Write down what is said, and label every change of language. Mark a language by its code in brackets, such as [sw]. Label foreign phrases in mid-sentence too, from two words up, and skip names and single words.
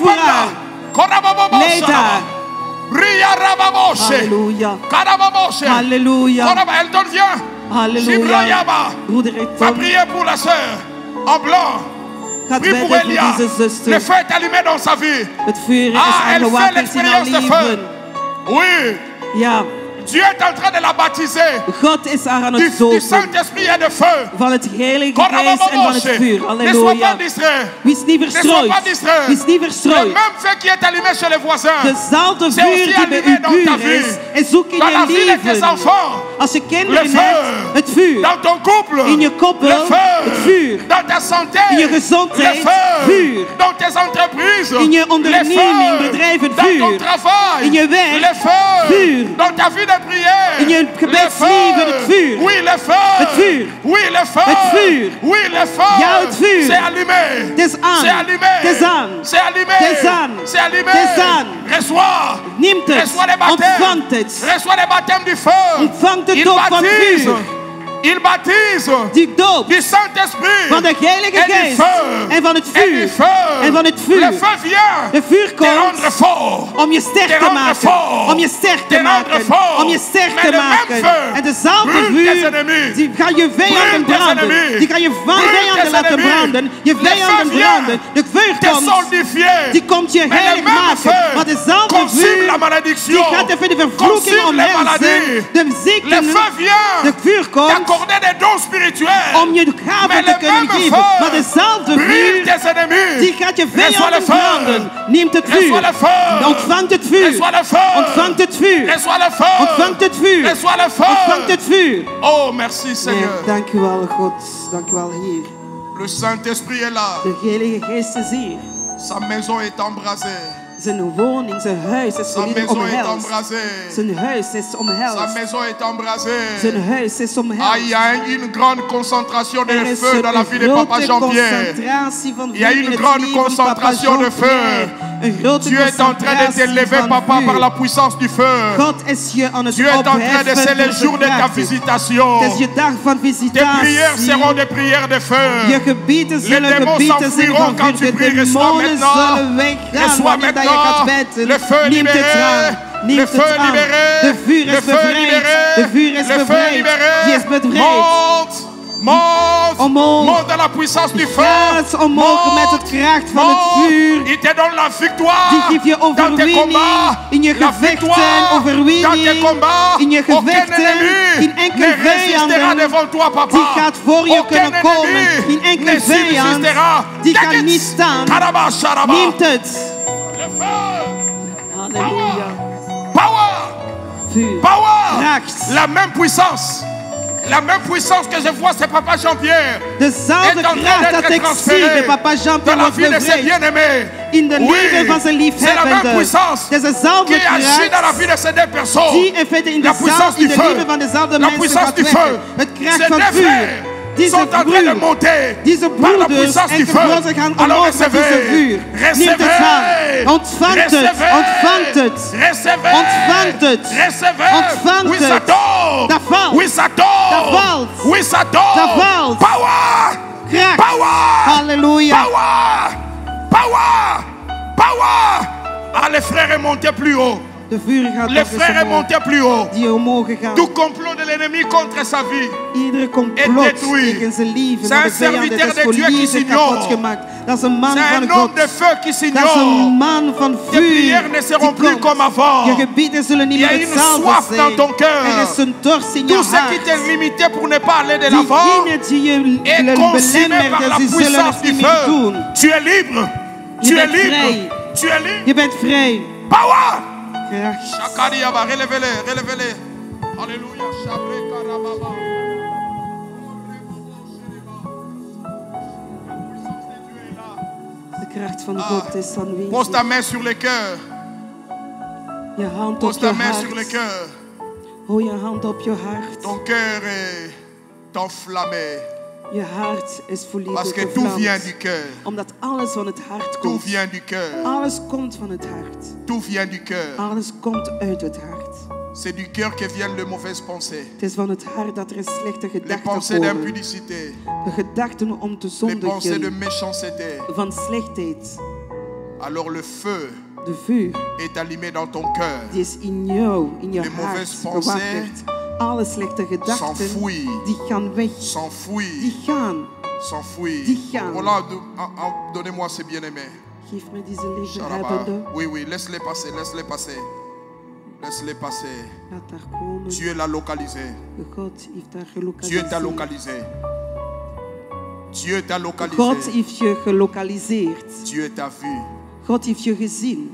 [fr] Accompagne-la. [nl] haar. Korabababosha. Leid haar. Ria rababoshe. Halleluja. Karababoshe. Halleluja. Koraba, [fr] elle donne bien. [nl] Halleluja. Shibrayaba. Broeder [fr] Va Tom, prier pour la sœur en blanc. [nl] gaat [fr] Prie pour [nl] bidden voor Elia. deze [fr] Le [nl] zuster. [fr] feu est allumé dans sa vie. [nl] Het vuur is [fr] Ah, elle fait [nl] aangewakkerd in haar [fr] l'expérience de feu. [nl] leven. [fr] Oui, [nl] Ja, [fr] Dieu est en train de la baptiser. [nl] God is haar aan [fr] Du [nl] het dopen. [fr] Saint-Esprit et de feu. [nl] Van het Heilige Geest en van het vuur. [fr] Ne sois [nl] Halleluja. [fr] pas distrait. [nl] Wees niet [fr] Ne sois [nl] verstrooid. [fr] pas distrait. [nl] Wees niet [fr] Le [nl] verstrooid. [fr] même feu qui est allumé chez les voisins. [nl] Dezelfde [fr] C'est aussi [nl] vuur die bij [fr] allumé [nl] uw [fr] dans ta [nl] buur is, [fr] vie. [nl] is ook in [fr] Dans la [nl] je [fr] vie de tes [nl] leven. [fr] enfants. [nl] Als je [fr] Le [nl] kinderen [fr] feu. [nl] hebt, het vuur. [fr] Dans ton couple. [nl] In je koppel, [fr] Le [nl] het [fr] feu. [nl] vuur. [fr] Dans ta santé. [nl] In je gezondheid, [fr] Le feu. [nl] vuur. [fr] Dans tes entreprises. [nl] In je [fr] Le [nl] onderneming, [fr] feu. [nl] bedrijf, het [fr] Dans ton [nl] vuur. [fr] travail. [nl] In je werk, [fr] Le feu. [nl] vuur. [fr] Dans ta vie de prière. [nl] In je gebedsleven, het vuur. [fr] Oui, le feu. [nl] Het vuur. [fr] Oui, le feu. [nl] Het vuur. [fr] Oui, le feu. [nl] Ja, het vuur. [fr] C'est allumé. [nl] Het is aan. [fr] C'est allumé. [nl] Het is aan. [fr] C'est allumé. [nl] Het is aan. [fr] C'est allumé. [nl] Het is aan. [fr] Reçois. [nl] Neemt het. [fr] Reçois les baptêmes. [nl] Ontvangt het. [fr] Reçois les baptêmes du feu. [nl] Ontvangt de [fr] Il [nl] doop van [fr] baptise. [nl] vuur. [fr] Il baptise [nl] Die doop [fr] du Saint-Esprit. [nl] van de Heilige [fr] Et du [nl] Geest [fr] feu. [nl] en van het [fr] Et du [nl] vuur. [fr] feu. [nl] En van het vuur. [fr] Le feu vient [nl] De vuur [fr] te rendre [nl] komt [fr] fort. [nl] om je sterk [fr] Te [nl] te [fr] rendre [nl] maken. [fr] fort. [nl] Om je sterk [fr] Te [nl] te [fr] rendre [nl] maken. [fr] fort. [nl] Om je sterk [fr] Mais [nl] te [fr] le même [nl] maken. [fr] feu [nl] En dezelfde [fr] brûle tes [nl] vuur, [fr] ennemis. [nl] die gaan je vijanden [fr] Brûle tes [nl] branden. [fr] ennemis. [nl] Die gaan je [fr] Brûle [nl] vijanden [fr] tes [nl] laten [fr] ennemis. [nl] branden. Je [fr] Le [nl] vijanden [fr] feu vient [nl] branden. De vuur [fr] te [nl] komt. [fr] sanctifier. [nl] Die komt je [fr] Mais le [nl] heilig [fr] même [nl] maken. [fr] feu [nl] Maar dezelfde [fr] consume [nl] vuur, [fr] la [nl] die [fr] malédiction. [nl] gaat even de vervloeking [fr] Consume les maladies. [nl] omhelzen. De [fr] Le [nl] ziekten. [fr] feu vient [nl] De vuur komt [fr] t'accorder des dons spirituels. [nl] om je gaven [fr] Mais [nl] te [fr] le [nl] kunnen [fr] même [nl] geven. [fr] feu [nl] Maar dezelfde [fr] brûle [nl] vuur, [fr] tes ennemis. [nl] die gaat je [fr] Reçois le [nl] vijanden [fr] feu. [nl] branden. Neemt het vuur. [fr] Reçois le feu. [nl] Ontvangt het vuur. [fr] Reçois le feu. [nl] Ontvangt het vuur. [fr] Reçois le feu. [nl] Ontvangt het vuur. [fr] Reçois le feu. [nl] Ontvangt het vuur. [fr] Oh, merci [nl] Nee, [fr] Seigneur. [nl] dank u wel, God. Dank u wel, Heer. [fr] Le Saint-Esprit est là. [nl] De Heilige Geest is hier. [fr] Sa maison est embrasée. [nl] Zijn woning, zijn huis is [fr] Sa [nl] volledig [fr] maison est [nl] omhelst. [fr] embrasée. [nl] Zijn huis is [fr] Sa [nl] omhelst. [fr] maison est embrasée. [nl] Zijn huis is [fr] Ah, il [nl] omhelst. [fr] y a une grande concentration de [nl] Er is [fr] feu dans la vie de Papa [nl] grote [fr] Jean-Pierre. [nl] concentratie van [fr] Il y a [nl] vuur [fr] une [nl] in het [fr] grande [nl] leven van Papa [fr] concentration de feu. [nl] Jean-Pierre. Een grote [fr] Dieu est en train de [nl] concentratie [fr] t'élever, [nl] van [fr] Papa, [nl] vuur. [fr] par la puissance du feu. [nl] God is je aan het [fr] Dieu est en train de [nl] opheffen [fr] sceller le [nl] door [fr] jour de [nl] zijn [fr] ta [nl] kracht. [fr] visitation. [nl] Het is je dag van [fr] Tes prières [nl] visitatie. [fr] seront des prières de feu. [nl] Je gebieden zullen [fr] démons [nl] gebieden zijn [fr] s'enfuiront [nl] van [fr] quand [nl] vuur. [fr] tu [nl] De [fr] pries. Reçois [nl] demonen [fr] maintenant. [nl] zullen weggaan [fr] Reçois [nl] wanneer dat je gaat [fr] maintenant. [nl] bidden. [fr] Le feu [nl] Neemt het [fr] libéré. [nl] aan. [fr] Le [nl] Neemt [fr] feu [nl] het aan. [fr] libéré. [nl] De vuur [fr] Le [nl] is [fr] feu [nl] bevrijd. [fr] libéré. [nl] De vuur is [fr] Le feu [nl] bevrijd. [fr] libéré. [nl] Die is bevrijd. [fr] Monte. Monte. [nl] Omhoog. [fr] Monte dans la puissance du feu. [nl] Gaat omhoog met het kracht van het vuur. [fr] Il te donne la victoire. [nl] Die geeft je [fr] dans tes [nl] overwinning [fr] combats. [nl] in je [fr] La [nl] gevechten, [fr] victoire [nl] overwinning [fr] dans tes combats. [nl] in je [fr] Aucun [nl] gevechten, [fr] ennemi [nl] geen enkele [fr] ne résistera [nl] vijanden [fr] devant toi, papa. [nl] die gaat voor je [fr] Aucun [nl] kunnen komen. [fr] ennemi [nl] Geen enkele [fr] ne [nl] vijand [fr] subsistera. [nl] die [en] Take [nl] kan [en] it. [nl] niet staan. Karaba, sharaba. Neemt het. [fr] Le feu. [nl] Halleluja. [en] Power. [nl] Vuur. [en] Power. [nl] Kracht. [fr] La même puissance. La même puissance que je vois, c'est Papa Jean-Pierre. [nl] Dezelfde [fr] est en train [nl] kracht dat [fr] d'être [nl] ik zie [fr] transféré [nl] bij papa [fr] dans [nl] Jean-Pierre [fr] la [nl] wordt [fr] vie de ses [nl] bevrijd. [fr] bien-aimés. [nl] In de [fr] Oui, [nl] leven van zijn [fr] c'est la même [nl] liefhebbenden. [fr] puissance [nl] Het is dezelfde [fr] qui agit dans la vie [nl] kracht [fr] de ces deux personnes. [nl] die in feite in [fr] La puissance [nl] dezelfde in [fr] du [nl] de [fr] feu. [nl] leven van dezelfde [fr] La [nl] mensen [fr] puissance [nl] gaat [fr] du feu. [nl] werken. Het kracht [fr] Ces [nl] van [fr] deux [nl] vuur. [fr] frères [nl] Deze [fr] sont en train de [nl] broer, [fr] monter [nl] deze [fr] par la [nl] broeders [fr] puissance [nl] en [fr] du feu. [nl] broers gaan [fr] Alors [nl] omhoog met deze vuur. [fr] recevez, [nl] Neemt het aan. [fr] recevez, [nl] Ontvangt het. [fr] recevez, [nl] Ontvangt het. [fr] recevez, [nl] Ontvangt het. [fr] recevez. [nl] Ontvangt [fr] Oui, ça [nl] het. [fr] tombe. [nl] Dat valt. [fr] Oui, ça tombe. [nl] Dat valt. [fr] Oui, ça tombe. [nl] Dat valt. [en] Power. [nl] Kracht. [en] Power. [nl] Halleluja. [en] Power. Power. Power. [fr] Ah, les frères est monté plus haut. [nl] De vuur gaat [fr] Les [nl] nog eens [fr] frères est [nl] omhoog. [fr] monté plus haut. [nl] Die omhoog gaan. [fr] Tout complot de l'ennemi contre sa vie. [nl] Iedere [fr] est [nl] complot [fr] détruit. [nl] tegen zijn leven. [fr] C'est un [nl] van de vijand, [fr] serviteur [nl] het is [fr] de Dieu qui [nl] volledig [fr] s'ignore. [nl] kapot gemaakt. Dat is een man [fr] C'est [nl] van [fr] un homme [nl] God. [fr] de feu qui [nl] Dat is een [fr] s'ignore. [nl] man van [fr] Tes [nl] vuur. [fr] prières ne seront [nl] die [fr] plus [nl] komt. [fr] comme avant. [nl] Je gebieden zullen niet [fr] Il y [nl] meer [fr] a une [nl] hetzelfde [fr] soif [nl] zijn. [fr] dans ton cœur. [nl] Er is een dorst in je [fr] Tout ce qui [nl] hart. [fr] t'est limité pour ne pas aller de l'avant [nl] Diegenen die je [fr] est consumé par [nl] belemmert, [fr] la [nl] die zullen [fr] puissance [nl] het [fr] du [nl] niet meer [fr] feu. [nl] doen. [fr] Tu es libre. [nl] Je [fr] Tu es [nl] bent [fr] libre. [nl] vrij. [fr] Tu es libre. [nl] Je bent vrij. [en] Power. [nl] Kracht. Shakariaba, [fr] relevez-les, relevez-les. Alléluia. Shabre karababa. [nl] De kracht van God is aanwezig. [fr] Pose ta main sur le cœur. [nl] Je hand op [fr] Pose [nl] je [fr] ta main sur le [nl] hart. [fr] cœur. [nl] Hou je hand op je hart. [fr] Ton cœur est enflammé. [nl] Je hart is volledig [fr] Parce que tout vient [nl] gevlamd. [fr] du cœur. [nl] Omdat alles van het hart [fr] Tout [nl] komt. [fr] vient du cœur. [nl] Alles komt van het hart. [fr] Tout vient du cœur. [nl] Alles komt uit het hart. [fr] C'est du cœur que viennent les mauvaises pensées. [nl] Het is van het hart dat er slechte [fr] Les [nl] gedachten [fr] pensées [nl] komen. [fr] d'impudicité. [nl] De gedachten om te [fr] Les pensées de [nl] zondigen. [fr] méchanceté. [nl] Van slechtheid. [fr] Alors le feu [nl] De vuur. [fr] est allumé dans ton cœur. [nl] Die is in jou, in je [fr] Les [nl] hart [fr] mauvaises pensées [nl] gewakkerd. Alle slechte gedachten, [fr] s'enfuient. [nl] die gaan weg. [fr] S'enfuit. [nl] Die gaan. [fr] S'enfuit. [nl] Die gaan. [fr] Voilà, donnez-moi ces bien-aimés. [nl] Geef me deze Sharaba. liefhebbende. [fr] Oui, oui, laisse-les passer, laisse-les passer. Laisse-les passer. [nl] Laat daar komen. [fr] Dieu l'a localisé. [nl] God heeft daar [fr] Dieu t'a [nl] gelokaliseerd. [fr] localisé. Dieu t'a [nl] God [fr] localisé. [nl] heeft je gelokaliseerd. [fr] Dieu t'a vu. [nl] God heeft je gezien.